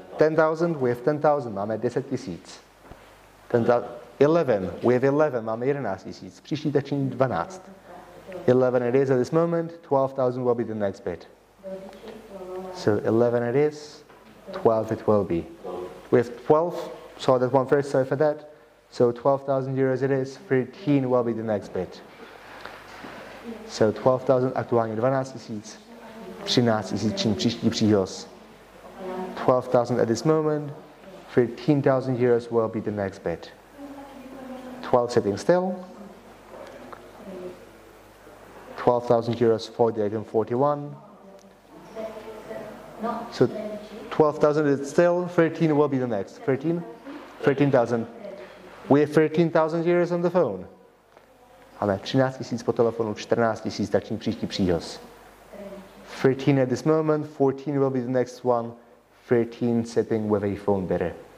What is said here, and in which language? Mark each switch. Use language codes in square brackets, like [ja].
[en] 10,000, we have 10,000, [cs] máme 10,000. [en] 11, we have 11, [cs] máme 11,000. Příští tak činí 12. [en] 11 it is at this moment, 12,000 will be the next bid. So 11 it is, 12 it will be. We have 12, saw that one first, sorry for that. So 12,000 euros it is, 13 will be the next bid. [cs] So 12,000, aktuálně 12 tisíc, 13 tisíc, čím příští příhoz. [en] 12,000 at this moment, 13,000 euros will be the next bid. 12 sitting still. 12,000 euros for the item 41. So 12,000 is still, 13 will be the next. 13? 13,000. We have 13,000 euros on the phone. [cs] Máme 13 tisíc po telefonu, 14 tisíc, tak čím příští příhoz. [en] 13 at this moment, 14 will be the next one. 13 sitting with a phone bidder.